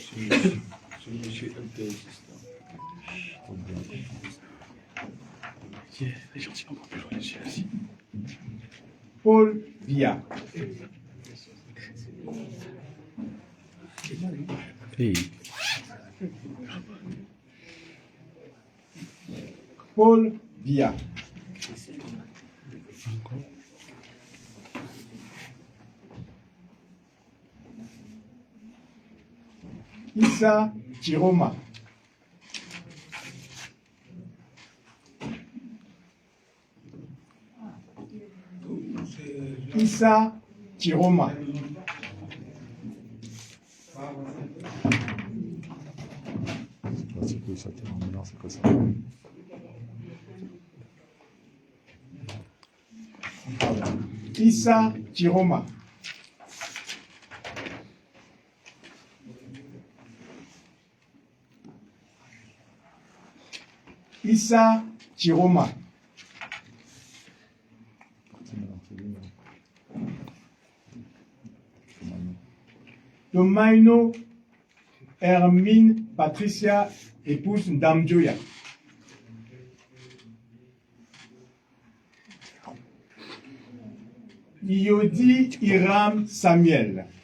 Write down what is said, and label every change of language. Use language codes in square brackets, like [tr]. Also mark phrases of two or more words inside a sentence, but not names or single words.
[fr] Les gens sont encore plus loin ici. Ici. Paul Biya. Hey. Paul Biya. Issa Chiroma. Issa Chiroma. C'est que ça, maintenant, c'est que ça. Issa Chiroma. Issa Chiroma. Tomaino Hermine Patricia, épouse Ndamjoya. Iyodi Iram Samuel.